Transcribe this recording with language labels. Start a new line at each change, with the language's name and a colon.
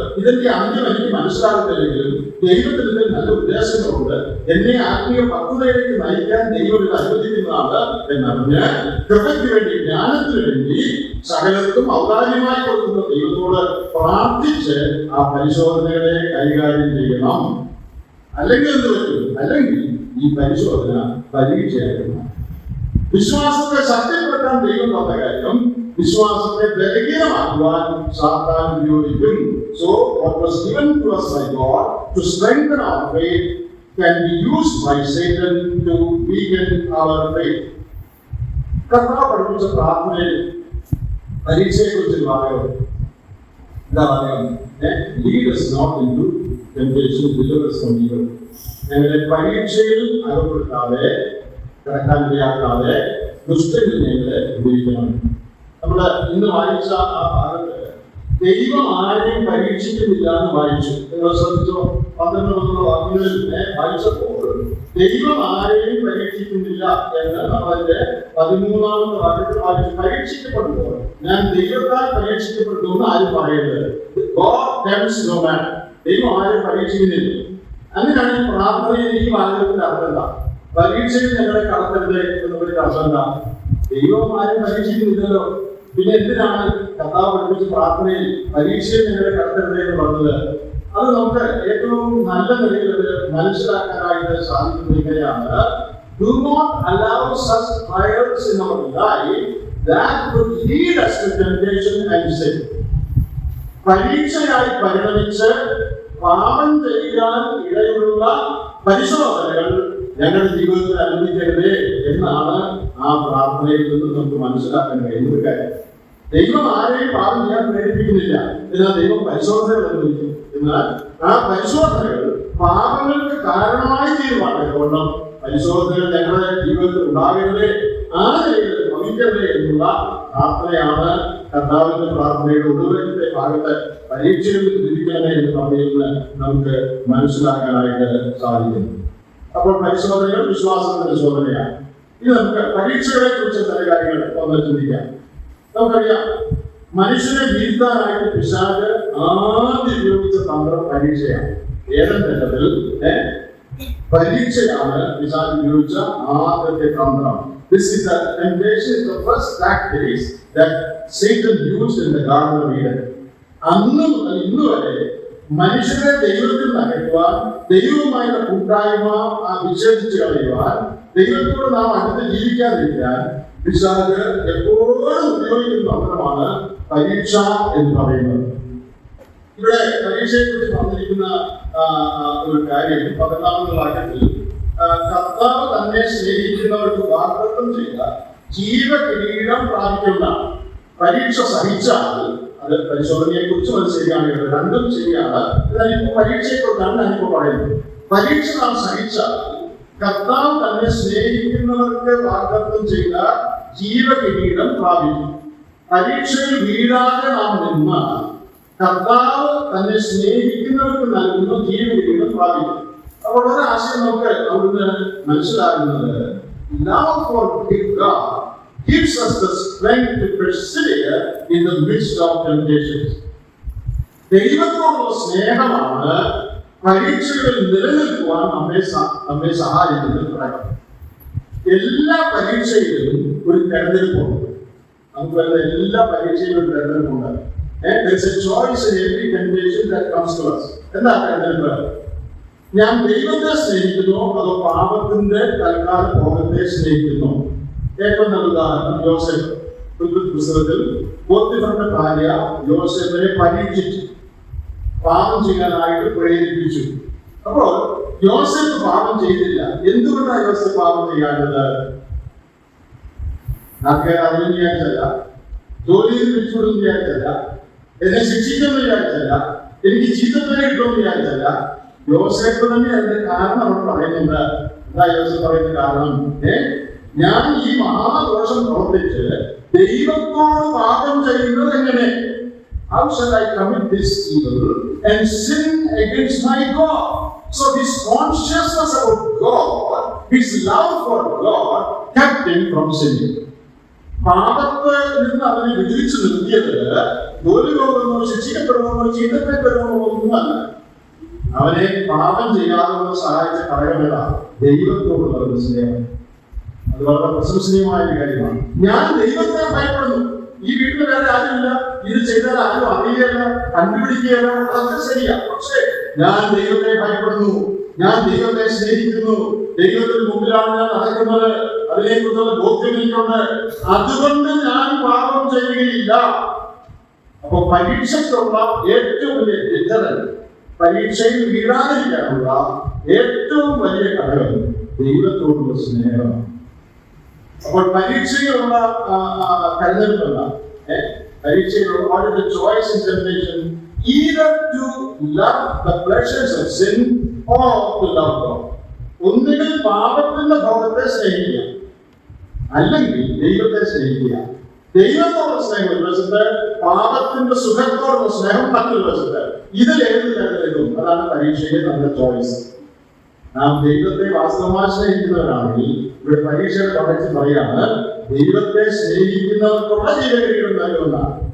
Malayalam: ഇതിന്റെ അന്ത്യം എനിക്ക് മനസ്സിലാകുന്നില്ലെങ്കിലും ദൈവത്തിന്റെ നല്ല ഉദ്ദേശങ്ങളുണ്ട്, എന്നെ ആത്മീയ പക്വതയിലേക്ക് നയിക്കാൻ ദൈവം ഇത് അനുവദിക്കുന്നതാണ് എന്നറിഞ്ഞ് കൃപയ്ക്ക് വേണ്ടി, ജ്ഞാനത്തിന് വേണ്ടി സകലർക്കും ഔദാര്യമായി കൊടുക്കുന്ന ദൈവത്തോട് പ്രാർത്ഥിച്ച് ആ പരിശോധനകളെ കൈകാര്യം ചെയ്യണം. അല്ലെങ്കിൽ എന്ത് പറ്റും? അല്ലെങ്കിൽ ഈ പരിശോധന പരീക്ഷയായിരുന്നു. വിശ്വാസത്തെ ശക്തിപ്പെടുത്താൻ ദൈവം തന്ന കാര്യം വിശ്വാസത്തെ ബലഹീനമാക്കുവാൻ സാത്താൻ ഉപയോഗിക്കും.
English: So what was given to us by God to strengthen our faith can be used by Satan to weaken our faith.
Malayalam: കർത്താവ് പഠിപ്പിച്ച പ്രാർത്ഥനയിൽ പരീക്ഷയെക്കുറിച്ച് പറയുന്നത് എന്താ പറയുക?
English: Lead us not into temptation, deliver us from evil.
Malayalam: ഞങ്ങളെ പരീക്ഷയിൽ അകപ്പെടുത്താതെ, കിടക്കാൻ ഇടയാക്കാതെ ദുഷ്ടനിൽ ഞങ്ങളെ ഉപയോഗിക്കണം. നമ്മള് ഇന്ന് വായിച്ച ആ ഭാഗത്ത് ദൈവം ആരെയും പരീക്ഷിക്കുന്നില്ല എന്ന് വായിച്ചു. നിങ്ങൾ ശ്രദ്ധിച്ചോ? 12 വാക്യങ്ങളിൽ വായിച്ചപ്പോൾ ദൈവം ആരെയും പരീക്ഷിക്കുന്നില്ല എന്ന് നമ്മളതിന്റെ 13ാമത്തെ വാക്യത്തിൽ വായിച്ചു. പരീക്ഷിക്കപ്പെടുമ്പോൾ ഞാൻ ദൈവത്താൽ പരീക്ഷിക്കപ്പെടുന്നു എന്ന് ആരും പറയരുത്.
English: God tempts no man.
Malayalam: ദൈവം ആരെയും പരീക്ഷിക്കുന്നില്ല. അങ്ങനെയാണ് ഈ പ്രാർത്ഥനയിൽ ഈ വാക്യത്തിന്റെ അർത്ഥം എന്താ? പരീക്ഷയിൽ ഞങ്ങളെ കടത്തരുത് എന്നൊരു അർത്ഥം എന്താ? ദൈവം ആരും പരീക്ഷിക്കുന്നില്ലല്ലോ, പിന്നെ എന്തിനാണ് കർത്താവ് പഠിപ്പിച്ച പ്രാർത്ഥനയിൽ പരീക്ഷയിൽ ഞങ്ങളെ കടത്തരുത് എന്ന് പറഞ്ഞത്? അത് നമുക്ക് ഏറ്റവും നല്ല നിലയിൽ അത് മനസ്സിലാക്കാനായിട്ട് സാധിക്കുന്ന ഇങ്ങനെയാണ്:
English: Do not allow such trials in our life that could lead us to temptation and sin.
Malayalam: പരീക്ഷയായി പരിണമിച്ച് പാപം ചെയ്യാൻ ഇടയുള്ള പരിശോധനകൾ ഞങ്ങളുടെ ജീവിതത്തിൽ അനുവദിക്കരുതേ എന്നാണ് ആ പ്രാർത്ഥനയിൽ നിന്ന് നമുക്ക് മനസ്സിലാക്കാൻ കഴിയുന്ന കാര്യം. ദൈവം ആരെയും പാപം ചെയ്യാൻ പ്രേരിപ്പിക്കുന്നില്ല, എന്നാൽ ദൈവം പരിശോധനകൾ അനുവദിക്കും. എന്നാൽ ആ പരിശോധനകൾ പാപങ്ങൾക്ക് കാരണമായി തീരുമാനം പരിശോധനകൾ ഞങ്ങളുടെ ജീവിതത്തിൽ ഉണ്ടാകരുതേ, ആ നിലയിൽ ഭവിക്കരുതേ എന്നുള്ള പ്രാർത്ഥനയാണ് കർത്താവിന്റെ പ്രാർത്ഥനയുടെ ഒടുവിലത്തെ ഭാഗത്ത് പരീക്ഷയിൽ ലഭിക്കണമേ എന്ന് പറയുന്നത് നമുക്ക് മനസ്സിലാക്കാനായിട്ട് സാധിക്കുന്നു. അപ്പോൾ പരിശോധനകൾ വിശ്വാസത്തിന്റെ പരിശോധനയാണ്. ഇനി നമുക്ക് പരീക്ഷകളെ കുറിച്ച് ചില കാര്യങ്ങൾ ഒന്ന് ചിന്തിക്കാം. നമുക്കറിയാം, മനുഷ്യനെ വീഴ്ത്താനായിട്ട് പിശാച് ആദ്യം ഉപയോഗിച്ച തന്ത്രം പരീക്ഷയാണ്. ഏതൻ തലത്തിൽ പരീക്ഷയാണ് പിശാച് ഉപയോഗിച്ച ആദ്യത്തെ തന്ത്രം.
English: This is the temptation, is the first tactics that Satan used in the Garden of Eden.
Malayalam: അന്ന് മുതൽ ഇന്ന് വരെ മനുഷ്യരെ ദൈവത്തിൽ നിന്ന് അകറ്റുവാൻ, ദൈവവുമായുള്ള കൂട്ടായ്മ വിച്ഛേദിച്ച് കളയുവാൻ, ദൈവത്തോട് നാം അടുത്ത് ജീവിക്കാതിരിക്കാൻ പിശാച് എപ്പോഴും ഉപയോഗിക്കുന്ന തന്ത്രമാണ് പരീക്ഷ എന്ന് പറയുന്നത്. ഇവിടെ പരീക്ഷയെ കുറിച്ച് പറഞ്ഞിരിക്കുന്ന ഒരു കാര്യം 14ാമത്തെ വാക്യത്തിൽ കർത്താവ് തന്നെ സ്നേഹിക്കുന്നവർക്ക് വാഗ്ദത്തം ചെയ്ത ജീവകിരീടം പ്രാപിക്കുന്ന പരീക്ഷ സഹിച്ചാൽ, അത് പരിശോധനയെ കുറിച്ചും അത് ശരിയാണ്, രണ്ടും ശരിയാണ്. എന്നാൽ ഇപ്പോൾ പരീക്ഷയെ കുറിച്ചാണ് ഞാനിപ്പോൾ പറയുന്നത്. പരീക്ഷ നാം സഹിച്ചാൽ കർത്താവ് തന്നെ സ്നേഹിക്കുന്നവർക്ക് വാഗ്ദത്തം ചെയ്ത ജീവകിരീടം പ്രാപിക്കും. പരീക്ഷയിൽ വീഴാതെ നാം നിന്നാൽ കർത്താവ് തന്നെ സ്നേഹിക്കുന്നവർക്ക് നൽകുന്ന ജീവകിരീടം പ്രാപിക്കും. അപ്പോൾ ഒരു ആശയം നമുക്ക് അവിടുന്ന് മനസ്സിലാകുന്നത്,
English: love for God gives us the strength to persevere in the midst of temptations.
Malayalam: ദൈവത്തോടുള്ള സ്നേഹമാണ് പരീക്ഷകളിൽ നിലനിൽക്കുവാൻ നമ്മെ സഹായിക്കുന്നത്. എല്ലാ പരീക്ഷയിലും ഒരു തെരഞ്ഞെടുപ്പുണ്ട്. നമുക്ക് വരുന്ന എല്ലാ പരീക്ഷയിലും ഒരു തെരഞ്ഞെടുപ്പുണ്ട്.
English: There is a choice in every temptation that comes to us.
Malayalam: എന്താ തെരഞ്ഞെടുപ്പ്? ഞാൻ ദൈവത്തെ സ്നേഹിക്കുന്നു അതോ പാപത്തിന്റെ തൽക്കാല ഭോഗത്തെ സ്നേഹിക്കുന്നു? ഏറ്റവും നല്ല ഉദാഹരണം യോസേഫ്. പുസ്തകത്തിൽ പോത്തിഫറിന്റെ ഭാര്യ യോസേഫിനെ പരീക്ഷിച്ചു, പാപം ചെയ്യാനായിട്ട് പ്രേരിപ്പിച്ചു. അപ്പോൾ യോസേഫ് പാപം ചെയ്തില്ല. എന്തുകൊണ്ടാണ് യോസേഫ് പാപം ചെയ്യാറുള്ളത്? നാട്ടുകാർ അതിന് വിചാരിച്ചല്ല, ജോലിയിൽ പിടിച്ചുവിടും വിചാരിച്ചല്ല, എന്നെ ശിക്ഷിക്കുമെന്ന് വിചാരിച്ചല്ല, എനിക്ക് ചീത്തപ്പേരെ കിട്ടുമെന്ന് വിചാരിച്ചല്ല. യോസേഫ് തന്നെ അതിന്റെ കാരണം അവർ പറയുന്നുണ്ട്. എന്താ യോസേഫ് പറയുന്ന കാരണം? ഞാൻ ഈ മഹാദോഷം പ്രവർത്തിച്ച് ദൈവത്തോട് പാപം ചെയ്യുന്നത് എങ്ങനെ?
English: How shall I commit this evil and sin against my God? So his consciousness about God, his love for God, kept him from sinning.
Malayalam: പാപത്തിൽ നിന്ന് അവനെ വിധിച്ചു നിർത്തിയത് ജോലി പോകുന്നോ, ശിക്ഷിക്കപ്പെടുന്നോ, ചീത്തപ്പെടുന്നോ ഒന്നുമല്ല. അവനെ പാപം ചെയ്യാതെ സഹായിച്ച ഘടകമല്ല ദൈവത്തോടുള്ള സ്നേഹം. അത് വളരെ പ്രശംസനീയമായ ഒരു കാര്യമാണ്. ഞാൻ ദൈവത്തെ ഭയപ്പെടുന്നു. ഈ വീട്ടിൽ വേറെ ആരുമില്ല, ഇത് ചെയ്താൽ ആരും അറിയുകയല്ല, കണ്ടുപിടിക്കുകയല്ല, അതൊക്കെ ശരിയാ. പക്ഷേ ഞാൻ ദൈവത്തെ ഭയപ്പെടുന്നു, ഞാൻ ദൈവത്തെ സ്നേഹിക്കുന്നു, ദൈവത്തിന് മുമ്പിലാണ് ഞാൻ നടക്കുന്നത്, അതിനെക്കുറിച്ചുള്ള ബോധ്യം എനിക്കുണ്ട്, അതുകൊണ്ട് ഞാൻ പാപം ചെയ്യുകയില്ല. അപ്പൊ പരീക്ഷയ്ക്കുള്ള ഏറ്റവും വലിയ ഡിറ്ററന്റ്, പരീക്ഷയിൽ വീഴാതിരിക്കാനുള്ള ഏറ്റവും വലിയ ഘടകം ദൈവത്തോടുള്ള സ്നേഹമാണ്. അപ്പോൾ പരീക്ഷയിലുള്ള തെരഞ്ഞെടുപ്പല്ല, പരീക്ഷയിലുള്ള
English: Choice in temptation, either to love the pleasures of sin or to love God.
Malayalam: ഒന്നുകിൽ പാപത്തിന്റെ ഭോഗത്തെ സ്നേഹിക്കുക, അല്ലെങ്കിൽ ദൈവത്തെ സ്നേഹിക്കുക. ദൈവത്തോടുള്ള സ്നേഹം ഒരു വശത്ത്, പാപത്തിന്റെ സുഖത്തോടുള്ള സ്നേഹം മറ്റൊരു വശത്ത്. ഇതിൽ ഏത് തെരഞ്ഞെടുക്കും? അതാണ് പരീക്ഷയിലെ നമ്മുടെ ചോയ്സ്. നാം ദൈവത്തെ വാസ്തവമായി സ്നേഹിക്കുന്നവരാണെങ്കിൽ, ഇവിടെ പരീക്ഷയുടെ തുടർച്ച പറയാണ്, ദൈവത്തെ സ്നേഹിക്കുന്നവർക്കുള്ള ജീവകിരീടം നൽകുന്നതാണ്.